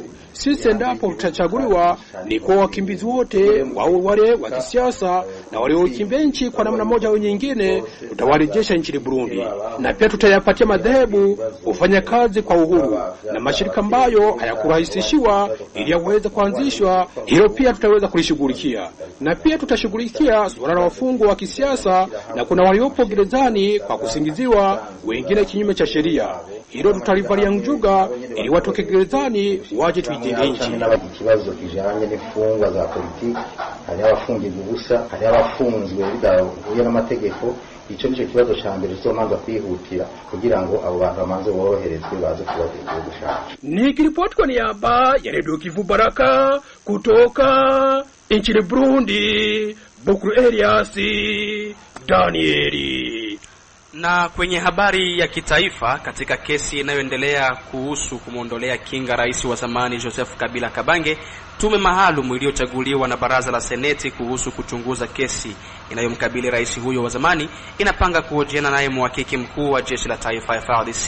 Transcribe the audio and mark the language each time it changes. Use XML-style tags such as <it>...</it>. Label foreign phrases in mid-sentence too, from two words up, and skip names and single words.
<sw>Sisi endapo tutachaguliwa, ni kwa wakimbizi wote, wale wa kisiasa na waliokimbia nchi kwa namna moja au nyingine, tutawarejesha nchini Burundi, na pia tutayapatia madhehebu kufanya kazi kwa uhuru na mashirika ambayo hayakurahisishiwa ili yaweze kuanzishwa. Hilo pia tutaweza kulishughulikia, na pia tutashughulikia suala la wafungwa wa kisiasa, na kuna waliopo gerezani kwa kusingiziwa, wengine kinyume cha sheria. Hilo tutalivalia njuga ili watoke gerezani waje tuijenge nchi.</sw> <rn>Ikibazo kijanye n'imfungwa za politiki, hari abafungirwa ubusa, hari abafunzwe bidahuye n'amategeko. Ico nico kibazo ca mbere tuzomanza kwihutira kugira ngo abo bantu bamanze boroherezwe baze kubategura gushaka.</rn> <sw>Nikiripoti kwa niaba ya Radio Kivu Baraka kutoka nchini Burundi, Bukuru Elias Danieli. Na kwenye habari ya kitaifa, katika kesi inayoendelea kuhusu kumwondolea kinga rais wa zamani Joseph Kabila Kabange, tume maalum iliyochaguliwa na baraza la seneti kuhusu kuchunguza kesi inayomkabili rais huyo wa zamani inapanga kuhojiana naye mhakiki mkuu wa jeshi la taifa FARDC.</sw>